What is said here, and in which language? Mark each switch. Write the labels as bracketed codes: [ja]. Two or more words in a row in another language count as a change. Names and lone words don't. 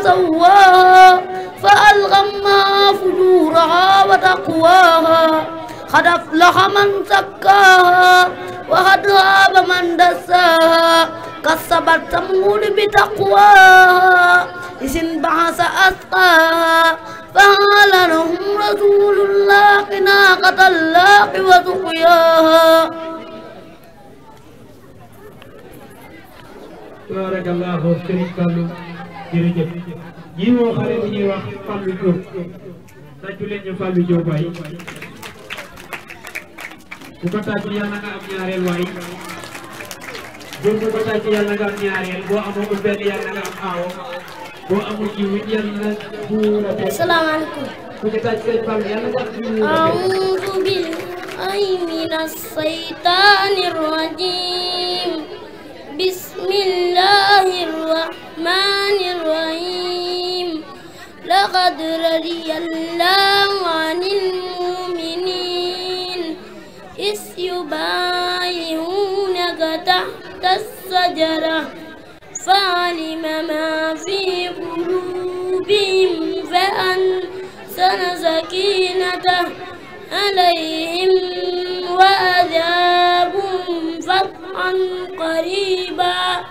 [ar] سواها فألهمها فجورها وتقواها قد أفلح من زكاها وقد خاب من دساها كذبت ثمود بتقواها إذ انبعث أشقاها فقال لهم رسول الله ناقة الله وسقياها. [wo] tabarakallahu Serigne Fallou jërëjëf ñi woo xale bu ñuy wax Fallou Diop tàccu leen ñu Fallou Diop waay ku ko tàccu yàlla nga am ñaareel waay Diop ku ko tàccu yàlla nga am ñaareel boo amul benn yàlla nga am aawo boo amul jiw it yàlla buura benn. Asalaamaaleykum. ku ko tàccu seen Fallou yàlla nga am jiw. [ar] أعوذ بالله من الشيطان الرجيم. بسم الله الرحمن الرحيم. لقد رضي الله عن المؤمنين إذ يبايعونك تحت الشجرة فعلم ما في قلوبهم فأنزل سكينته عليهم وأثابهم فتحا قريبا